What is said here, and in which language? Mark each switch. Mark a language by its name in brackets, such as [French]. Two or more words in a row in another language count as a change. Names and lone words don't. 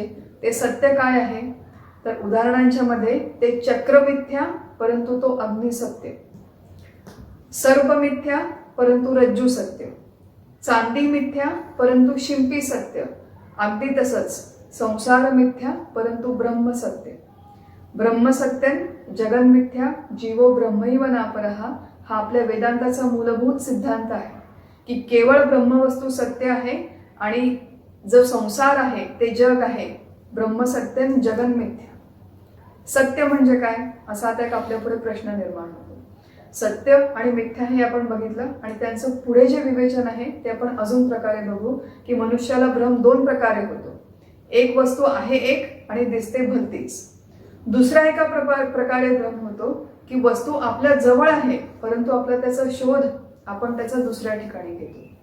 [Marathi] ते सत्य काय आहे? तर उदाहरणांच्या मध्ये ते चक्र मिथ्या परंतु तो अग्नी सत्य, सर्प मिथ्या परंतु रज्जू सत्य, चांदी मिथ्या परंतु शिंपी सत्य. अगदी तसंच संसार मिथ्या परंतु ब्रह्म सत्य. [Sanskrit] ब्रह्म सत्यं जगन मिथ्या जीवो ब्रह्मैव नापरहा. [Marathi] हा आपल्या वेदांताचा मूलभूत सिद्धांत आहे की केवळ ब्रह्मवस्तू सत्य आहे आणि जो संसार आहे ते जग आहे. [Sanskrit] ब्रह्म सत्यं जगन मिथ्या. [Marathi] सत्य म्हणजे काय असा आता एक आपल्या पुढे प्रश्न निर्माण होतो. सत्य आणि मिथ्या हे आपण बघितलं आणि त्यांचं पुढे जे विवेचन आहे ते आपण अजून प्रकारे बघू की मनुष्याला भ्रम दोन प्रकारे होतो. एक वस्तू आहे एक आणि दिसते भलतीच. दुसरा एका प्रकारे भ्रम होतो की वस्तू आपल्या जवळ आहे परंतु आपला त्याचा शोध आपण त्याचा दुसऱ्या ठिकाणी घेतो.